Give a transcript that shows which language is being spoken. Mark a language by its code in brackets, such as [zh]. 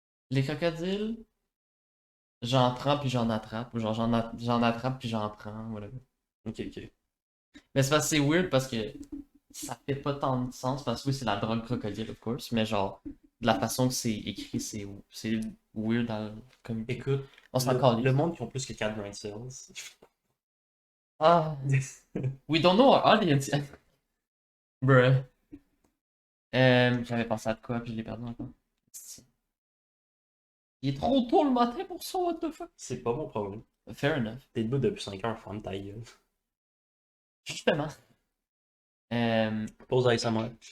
[fr] Les crocodiles, j'en prends puis j'en attrape. Ou genre, j'en attrape puis j'en prends, whatever. Ok. Mais c'est parce que c'est weird parce que ça fait pas tant de sens parce que oui, c'est la drogue crocodile, of course, mais genre, de la façon que c'est écrit, c'est weird comme. Écoute, On s'en le calisse. monde qui ont plus que 4 brain cells. [en] Ah, we don't know our audience yet. Bruh. [fr] J'avais pensé à de quoi puis je l'ai perdu encore. Il est trop tôt le matin pour ça, what the fuck? C'est pas mon problème. [en] Fair enough. [fr] T'es debout depuis 5 heures, ferme ta gueule. Justement. Pause ASMR.